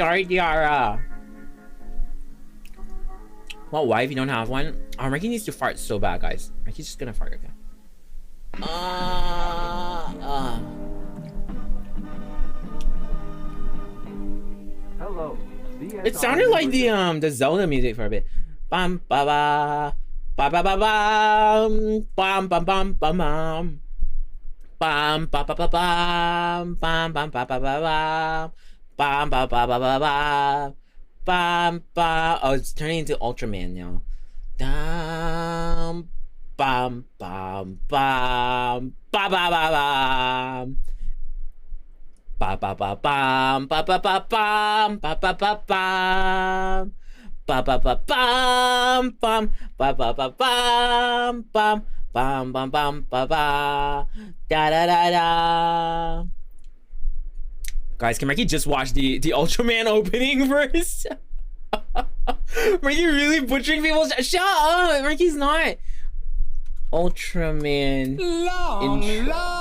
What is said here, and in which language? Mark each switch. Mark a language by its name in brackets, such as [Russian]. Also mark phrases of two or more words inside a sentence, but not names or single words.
[English] Sorry, Tiara. What wife? You don't have one? Oh, Ricky needs to fart so bad, guys. Ricky's just gonna fart, okay? Hello. It sounded like the Zelda music for a bit. Bam ba ba ba ba ba bam bam bam bam bam bam bam ba ba ba bam bam bam ba ba ba bam bam ba ba ba ba bam bam ba. Oh, it's turning into Ultraman now. Bam bam bam bam ba ba ba bam. Ba ba ba bam ba ba ba bam ba ba ba bam ba ba ba bam bam ba ba ba bam bam bam bam bam ba ba da da da da. Guys, can Ricky just watch the Ultraman opening first? Ricky really butchering people's... Shut up! Ricky's not. Ultraman intro.